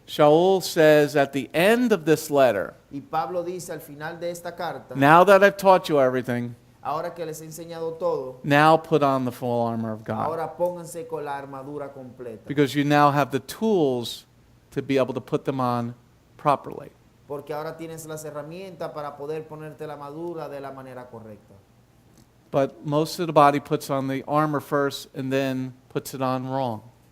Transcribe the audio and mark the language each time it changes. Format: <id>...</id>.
<en>Shaul says at the end of this letter,</en> <es>y Pablo dice al final de esta carta,</es> <en>now that I've taught you everything,</en> <es>ahora que les he enseñado todo,</es> <en>now put on the full armor of God.</en> <es>ahora pónganse con la armadura completa.</es> <en>Because you now have the tools to be able to put them on properly.</en> <es>Porque ahora tienes las herramientas para poder ponerte la armadura de la manera correcta.</es> <en>But most of the body puts on the armor first and then puts it on wrong.</en>